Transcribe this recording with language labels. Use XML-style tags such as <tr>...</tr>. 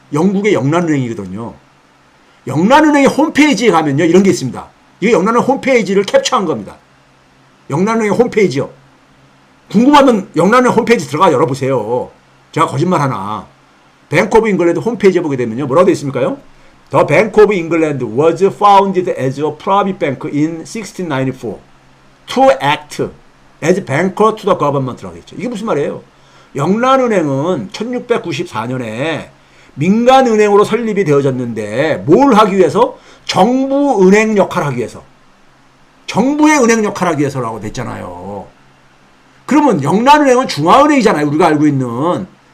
<ko>영국의 영란은행이거든요. 영란은행의 홈페이지에 가면요. 이런 게 있습니다. 이게 영란은행 홈페이지를 캡처한 겁니다. 영란은행 홈페이지요. 궁금하면 영란은행 홈페이지 들어가 열어보세요. 제가 거짓말 하나. 뱅크 오브 잉글랜드 홈페이지에 보게 되면요. 뭐라고 되어 있습니까요?</ko> <en>The Bank of England was founded as a private bank in 1694 to act as banker to the government라고 했죠.</en> <ko>이게 무슨 말이에요? 영란은행은 1694년에 민간은행으로 설립이 되어졌는데 뭘 하기 위해서? 정부은행 역할을 하기 위해서. 정부의 은행 역할을 하기 위해서라고 됐잖아요. 그러면 영란은행은 중앙은행이잖아요. 우리가 알고 있는.</ko>